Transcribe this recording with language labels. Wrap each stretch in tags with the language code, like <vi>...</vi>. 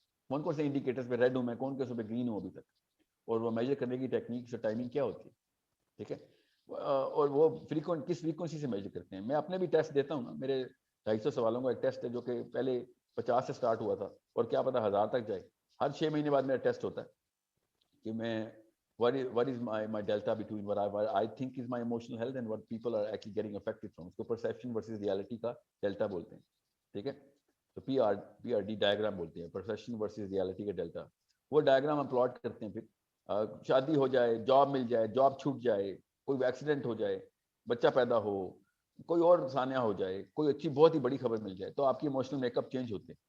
<hi>इसमें कौन कौन से इंडिकेटर्स पे रेड हूँ मैं, कौन कौन से पे ग्रीन हूँ अभी तक, और वो मेजर करने की टेक्निक्स और टाइमिंग क्या होती है. ठीक है. और वो किस फ्रीक्वेंसी से मेजर करते हैं. मैं अपने भी टेस्ट देता हूँ ना. मेरे 250 सवालों का एक टेस्ट है जो कि पहले 50 से स्टार्ट हुआ था और क्या पता 1000 तक जाए. हर 6 महीने बाद मेरा टेस्ट होता है कि मैं</hi> <en>what is my delta between what I think is my emotional health and what people are actually getting affected from.</en> <hi>उसको</hi> <en>perception versus reality</en> <hi>का delta बोलते हैं. ठीक है. तो PRD डायग्राम बोलते हैं, परसेप्शन वर्सेस रियलिटी का डेल्टा. वो डायग्राम हम प्लॉट करते हैं. फिर शादी हो जाए, जॉब मिल जाए, जॉब छूट जाए, कोई एक्सीडेंट हो जाए, बच्चा पैदा हो, कोई और सानिया हो जाए, कोई अच्छी बहुत ही बड़ी खबर मिल जाए, तो आपकी इमोशनल मेकअप चेंज होते हैं.</hi>